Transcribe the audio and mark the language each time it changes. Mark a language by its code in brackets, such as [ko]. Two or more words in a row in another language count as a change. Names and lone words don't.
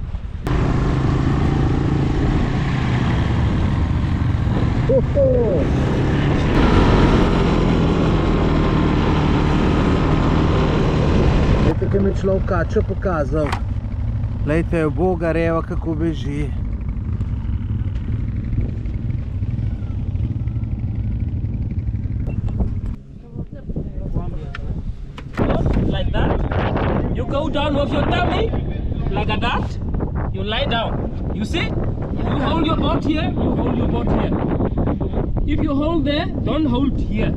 [sl] Glejte, kaj mi je človek kačo pokazal. Glejte, uboga reva, kako beži. [en] Like that. You go down with your tummy, like that. You lie down. You see? You hold your boat here, you hold your boat here. If you hold there, don't hold here.